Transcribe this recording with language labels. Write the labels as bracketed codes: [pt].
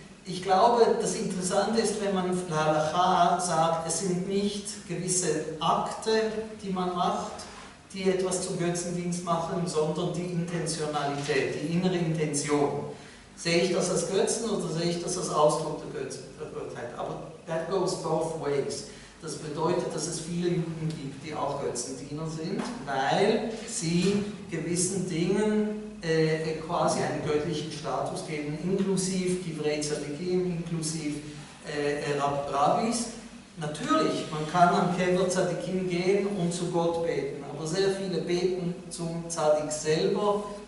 [de] Ich glaube, das Interessante ist, wenn man Lealacha sagt, es sind nicht gewisse Akte, die man macht, die etwas zum Götzendienst machen, sondern die Intentionalität, die innere Intention. Sehe ich das als Götzen oder sehe ich das als Ausdruck der Gottheit? Aber [en] that goes both ways. [de] Das bedeutet, dass es viele Juden gibt, die auch Götzendiener sind, weil sie gewissen Dingen quasi einen göttlichen Status geben, inklusive Divrei Tzadikim, inklusive Rabbis. Natürlich, man kann am Kever Tzadikim gehen und zu Gott beten, aber sehr viele beten zum Tzadik selber.